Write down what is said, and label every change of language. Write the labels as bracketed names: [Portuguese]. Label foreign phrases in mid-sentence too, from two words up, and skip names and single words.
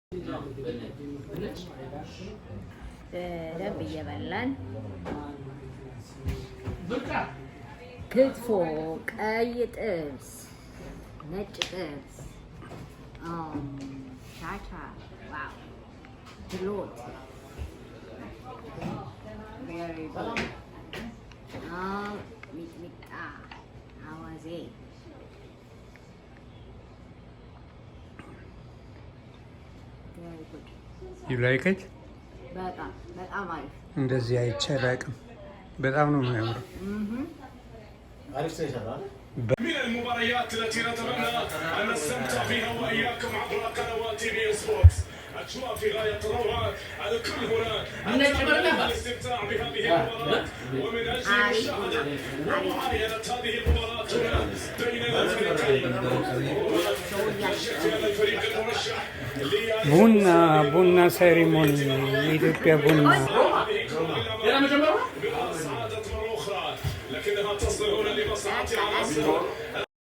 [Amharic] ደንብ እየበላን ክትፎ፣ ቀይ ጥብስ፣ ነጭ ጥብስ፣ ሻቻ፣ ዋው ድሎት ሚጥሚጣ፣ አዋዜ [English] You like it? [Amharic] በጣም አሪፍ እንደዚህ አይቼ አላውቅም። በጣም ነው የሚያምረው። [Arabic] من المباريات التي نتمنى أن نستمتع بها وإياكم عبر قنوات بي سبورت. أجواء في غاية الروعة. الكل هنا الاستمتاع بهذه المباراة ومن أجل مشاهدة ومعاينة هذه المباراة هنا بين الفريقين. هذا الفريق المرشح [Amharic] ቡና ሴሪሞኒ የኢትዮጵያ ቡና [Arabic] لكنها تصل هنا لمصلحة العناصر